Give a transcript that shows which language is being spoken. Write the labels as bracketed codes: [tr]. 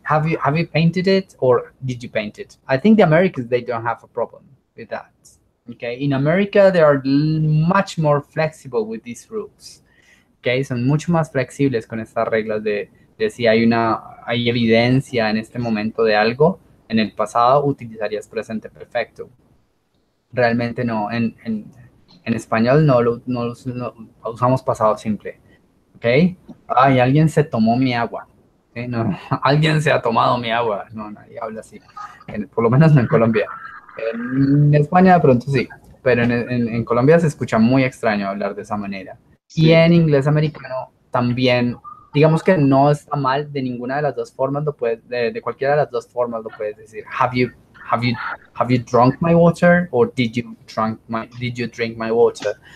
[en] Have you painted it or did you paint it? I think the Americans they don't have a problem with that. Okay, in America they are much more flexible with these rules. [es] Okay, son mucho más flexibles con estas reglas de si hay evidencia en este momento de algo, en el pasado utilizarías presente perfecto. Realmente no, en español no usamos pasado simple. ¿Ok? Ay, alguien se tomó mi agua. ¿Ok? No, alguien se ha tomado mi agua. No, nadie habla así. Por lo menos no en Colombia. En España de pronto sí, pero en Colombia se escucha muy extraño hablar de esa manera. Y Sí. en inglés americano también, digamos que no está mal de ninguna de las dos formas, de cualquiera de las dos formas lo puedes decir. [en] Have you, have you drunk my water or did you drink my water?